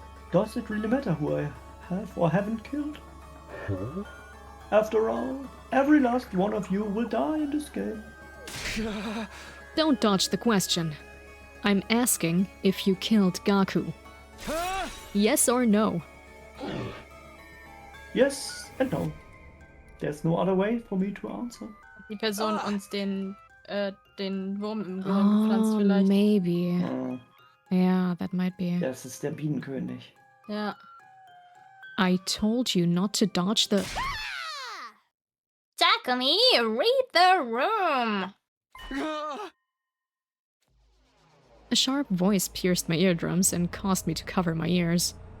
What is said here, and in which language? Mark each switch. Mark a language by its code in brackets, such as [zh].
[en] Does it really matter who I have or haven't killed? After all, every last one of you will die in this game. Don't dodge the question. I'm asking if you killed Gaku. Yes or no? Yes and no. There's no other way for me to answer. [de] Die Person uns den Wurm im Gehirn gepflanzt vielleicht. [en] Maybe. Oh, Yeah, that might be. [de] das ist der Bienenkönig. Ja. [en] I told you not to dodge the... Takumi, read the room. A sharp voice pierced my eardrums and caused me to cover my ears.